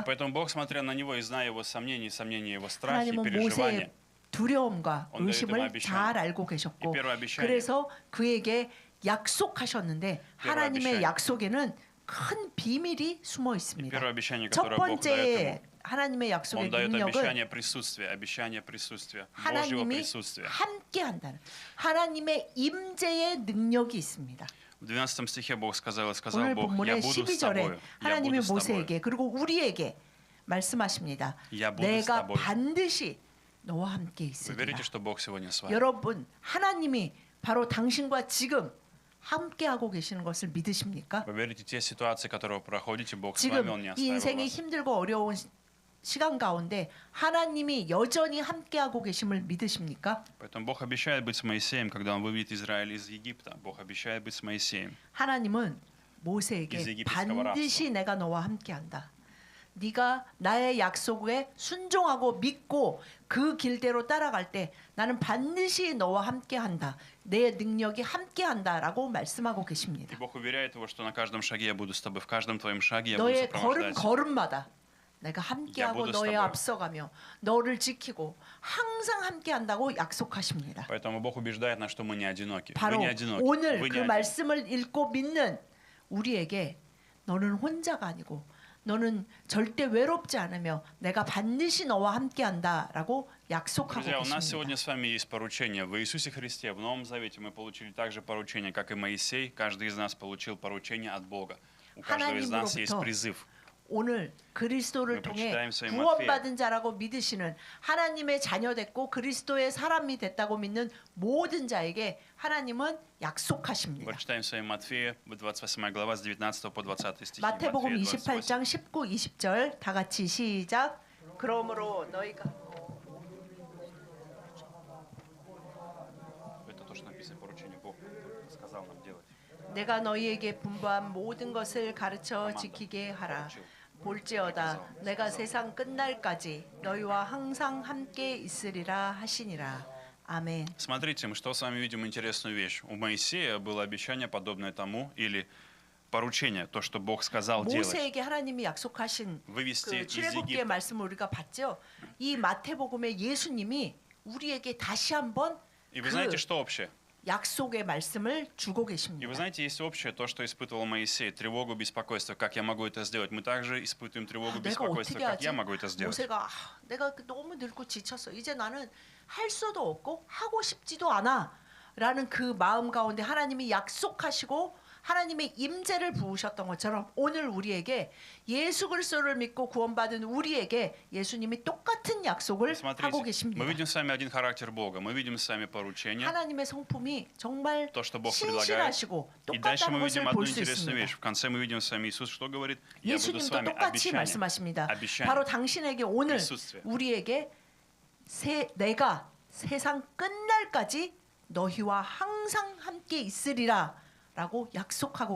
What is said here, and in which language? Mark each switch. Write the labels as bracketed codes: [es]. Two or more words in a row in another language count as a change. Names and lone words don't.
[ru] И поэтому Бог, смотря на него и зная его сомнения его страхи, [ko] 하나님은 [ru] переживания, [ko] 모세의 두려움과 [ru] Он дает ему [ko] 의심을 [ru] обещание. [ko] 잘 알고 계셨고 [ru] И первое обещание. [ko] 그래서 그에게 약속하셨는데 [ru] первое [ko] 하나님의 [ru] обещание. [ko] 약속에는 큰 비밀이 숨어 [ru] И [ko] 있습니다. [ru] первое обещание, [ko] 첫 [ru] которое Бог дает [ko] 번째 [ru] ему, [ko] 하나님의 약속의 [ru] Он дает [ko] 능력은 [ru] обещание присутствия, Божьего [ko] 하나님이 [ru] присутствия. [ko] 함께 한다는 하나님의 임재의 능력이 있습니다. [ru] В 12 стихе Бог сказал, [ko] 오늘 [ru] Бог, [ko] 본문의 [ru] я буду с [ko] 12절에 [ru] тобою, я [ko] 하나님이 [ru] буду с тобою. [ko] 모세에게 그리고 우리에게 말씀하십니다. [ru] Я буду с [ko] 내가 [ru] тобой. [ko] 반드시 너와 함께 [ru] Вы [ko] 있으리라. [ru] верите, что Бог сегодня с вами? [ko] 여러분 하나님이 바로 당신과 지금 함께 하고 계시는 것을 믿으십니까? [ru] Вы верите, те ситуации, которые вы проходите, Бог с вами, Он [ko] 지금 [ru] не [ko] 이 [ru] оставил [ko] 인생이 [ru] вас. [ko] 힘들고 어려운 시간 가운데 하나님이 여전히 함께 하고 계심을 믿으십니까? [ru] Поэтому Бог обещает быть с Моисеем, когда Он выведет Израиль из Египта. Бог обещает быть с Моисеем. [ko] 하나님은 모세에게 이제 이집트가 반드시 내가 너와 함께한다. 네가 나의 약속에 순종하고 믿고 그 길대로 따라갈 때 나는 반드시 너와 함께한다. 내 능력이 함께한다라고 말씀하고 [ru] И [ko] 계십니다. [ru] Бог уверяет его, что на каждом шаге я буду с тобой, в каждом твоем шаге я буду [ko] 너의 [ru] сопровождать. [ko] 걸음마다 내가 함께하고 부드 너의 스타보요. 앞서가며 너를 지키고 항상 함께한다고 약속하십니다. [ru] Поэтому Бог убеждает нас, что мы не одиноки. Вы [ko] 바로 [ru] не одиноки. [ko] 오늘 [ru] Вы [ko] 그 [ru] не один. [ko] 말씀을 읽고 믿는 우리에게 너는 혼자가 아니고 너는 절대 외롭지 않으며 내가 반드시 너와 함께한다라고 약속하고 [ru] Друзья, у нас [ko] 계십니다. [ru] сегодня с вами есть поручение. В Иисусе Христе, в Новом Завете мы получили также поручение, как и Моисей. Каждый из нас получил поручение от Бога. У каждого из нас есть [ko] 하나님으로부터 [ru] призыв. [ko] 오늘 그리스도를 우리 통해 [ru] prочитаем свои [ko] 구원받은 자라고 믿으시는 하나님의 자녀 됐고 그리스도의 사람이 됐다고 믿는 모든 자에게 하나님은 약속하십니다. [ru] Прочитаем с вами Матфея, 28 глава, с 19 по 20 стихи. [ko] 마태복음 [ru] Матфея [ko] 28장 19, 20절 다 같이 시작. 그러므로 너희가 [ru] Это то, что написано, поручение Бог сказал нам делать. [ko] 내가 너희에게 분부한 모든 것을 가르쳐 지키게 하라. 볼지어다 내가 세상 끝날까지 너희와 항상 함께 있으리라 하시니라. 아멘. [ru] Смотрите, мы что с вами видим интересную вещь. У Моисея было обещание, подобное тому, или поручение, то, что Бог сказал делать. [ko] 모세에게 하나님이 약속하신 [ru] Вывести [ko] 그 [ru] из [ko] 출애굽기의 [ru] Египта. [ko] 말씀을 우리가 봤죠. 이 마태복음의 예수님이 우리에게 다시 한번 [ru] И вы [ko] 그 [ru] знаете, что общее? [ko] 약속의 말씀을 주고 [ru] И вы [ko] 계십니다. [ru] знаете, есть общее то, что испытывал Моисей, тревогу, беспокойство. Как я могу это сделать? Мы также испытываем тревогу, [ko] 내가 [ru] беспокойство. [ko] 어떻게 [ru] Как [ko] 하지? [ru] я могу это сделать? [ko] 모세가 내가 너무 늙고 지쳤어. 이제 나는 할 수도 없고 하고 싶지도 않아. 라는 그 마음 가운데 하나님이 약속하시고 하나님의 임재를 부으셨던 것처럼 오늘 우리에게 예수 그리스도를 믿고 구원받은 우리에게 예수님이 똑같은 약속을 하고 [ru] Смотрите, [ko] 계십니다. [ru] мы видим с вами один характер Бога. Мы видим с вами поручение, [ko] 하나님의 성품이 정말 [ru] то, что Бог предлагает. [ko] 신실하시고 [ru] И дальше [ko] 똑같다는 [ru] мы [ko] 것을 [ru] видим одну [ko] 볼 수 [ru] интересную [ko] 있습니다. [ru] вещь. В конце мы видим с вами Иисус, что говорит? Я буду с [ko] 예수님도 [ru] вами. [ko] 똑같이 [ru] Обещание. [ko] 말씀하십니다. [ru] обещание. [ko] 바로 당신에게 오늘 [ru] присутствие. [ko] 우리에게 내가 세상 끝날까지 너희와 항상 함께 있으리라 라고 약속하고